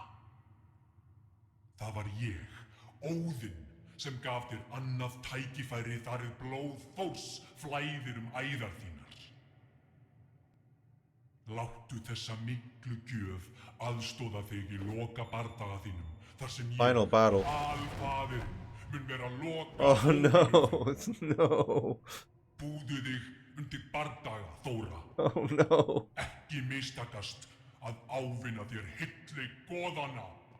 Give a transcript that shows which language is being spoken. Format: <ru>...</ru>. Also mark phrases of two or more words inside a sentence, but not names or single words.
<is>Það var ég, Óðinn, sem gaf þér annað tækifæri þar blóð Þórs flæðir æðar þínar. Láttu þessa miklu gjöf aðstoða þig í loka bardaga þínum, þar sem ég,</is> <en>Final battle.</en> <is>Alfaðirinn, mun vera loka.</is> <en>Oh no, no.</en> <is>Búðu þig undir bardaga, Þóra.</is> <en>Oh no.</en> <is>Ekki mistakast að ávinna þér hylli goðanna.</is>